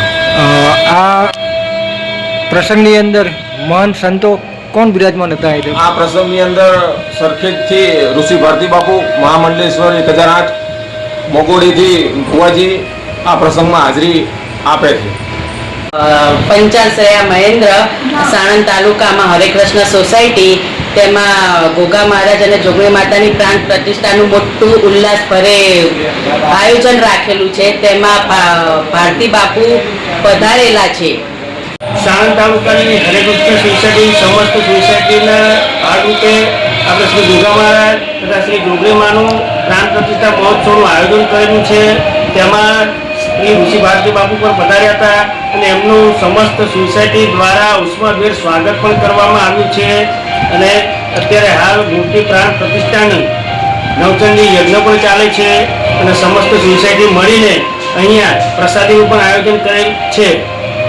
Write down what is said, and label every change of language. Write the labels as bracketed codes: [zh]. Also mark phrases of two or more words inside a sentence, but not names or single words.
[gu] આ પ્રસંગની અંદર મહાન સંતો કોણ બિરાજમાન હતા? આ પ્રસંગની અંદર સરખેજથી ઋષિ ભારતી બાપુ, મહામંડલેશ્વર 1008, મોગોડીથી ભુવાજી આ પ્રસંગમાં હાજરી આપે છે। પંચાલસયા મહેન્દ્ર સાણંદ તાલુકા મેં હરેકૃષ્ણ સોસાયટી તેમાં ગોગા મહારાજ ઔર જોગણી માતાની પ્રાણ પ્રતિષ્ઠાનું મોટું ઉલ્લાસભરે આયોજન રાખેલું છે। તેમાં ભારતી બાપુ પધારેલા છે। સાણંદ તાલુકાની હરિકૃષ્ણ સોસાયટી સમસ્ત સોસાયટીના ભાગરૂપે આપણે શ્રી ગોગા મહારાજ તથા શ્રી જોગણી માનું પ્રાણ પ્રતિષ્ઠા મહોત્સવનું આયોજન કરેલું છે। તેમાં શ્રી ઋષિ ભારતી બાપુ પણ પધાર્યા હતા અને એમનું સમસ્ત સોસાયટી દ્વારા ઉષ્માભેર સ્વાગત પણ કરવામાં આવ્યું છે અને અત્યારે હાલ મૂર્તિ પ્રાણ પ્રતિષ્ઠાની નવચંડી યજ્ઞ પણ ચાલે છે અને સમસ્ત સોસાયટી મળીને અહીંયા પ્રસાદીનું પણ આયોજન કરેલ છે।